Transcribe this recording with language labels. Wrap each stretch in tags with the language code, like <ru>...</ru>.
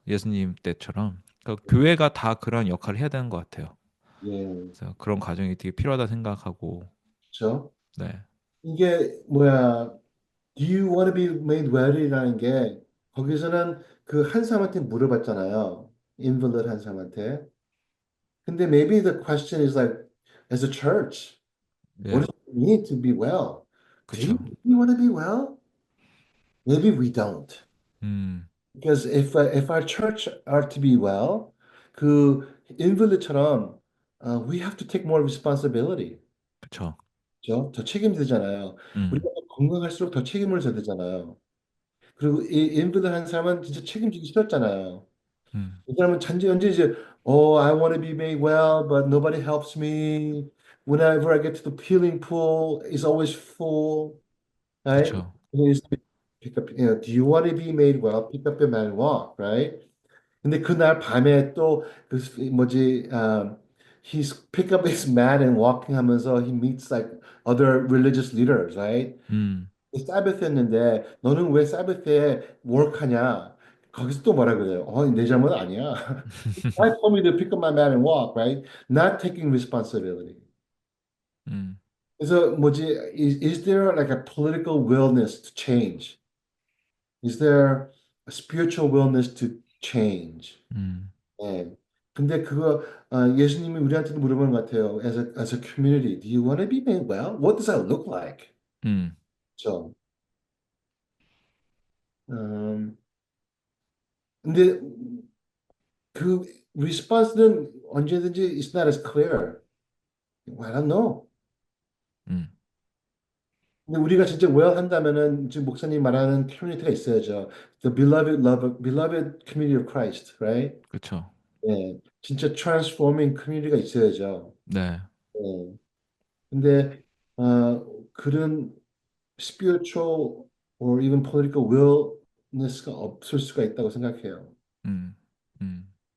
<ko>예수님 때처럼. 그러니까 교회가 다 그런 역할을 해야 되는 것 같아요. 예, 그래서 그런 과정이 되게 필요하다 생각하고, 그렇죠. 네, 이게 뭐야?</ko> <en>Do you want to be made well</en> <ko>이라는 게 거기서는 그 한 사람한테 물어봤잖아요. invalid 한 사람한테.</ko> <en>근데 maybe the question is like, as a church, what does it mean to be well? Do you</en> <ko>그쵸.</ko> <en>really want to be well? Maybe we don't. 음, Because if our church are to be well,</en> <ko>그 invalid처럼</ko> <en>we have to take more responsibility.</en> <ko>그쵸. 그죠? 더 책임지잖아요. 우리가 음, 더 건강할수록 더 책임을 져야 되잖아요. 그리고 이 인valid 한 사람은 진짜 책임지기 싫었잖아요. 음, 이 사람은 잔지 이제</ko> <en>Oh, I want to be made well, but nobody helps me. Whenever I get to the healing pool, it's always full, right?</en> <ko>그쵸.</ko> <en>It's pick up, do you want to be made well? Pick up your mat and walk, right?</en> <ko>근데 그날 밤에 또그 뭐지,</ko> <en>he's pick up his mat and walking</en> <ko>하면서</ko> <en>he meets like other religious leaders, right? 음,</en> <ko>사베트였는데 너는 왜 사베트에 work하냐? 거기서 또 뭐라 그래요? 내 잘못 아니야.</ko> <en>I told me to pick up my mat and walk, right? Not taking responsibility. 음,</en> <ko>그래서 뭐지?</ko> <en>Is there like a political willingness to change? Is there a spiritual willingness to change? 음,</en> <ko>예. 근데 그거 예수님이 우리한테도 물어보는 것 같아요.</ko> <en>As a community, do you want to be made well? What does that look like? 음,</en> <ko>죠. 음, 근데 그 response는 언제든지</ko> <en>it's not as clear. I don't know. 음,</en> <ko>근데 우리가 진짜 well 한다면은 지금 목사님 말하는 커뮤니티가 있어야죠.</ko> <en>The beloved love, beloved community of Christ, right?</en> <ko>그쵸. 예, 진짜 transforming community가 있어야죠. 네, 예. 근데 그런 spiritual or even political willness가 없을 수가 있다고 생각해요. 음, 음.</ko>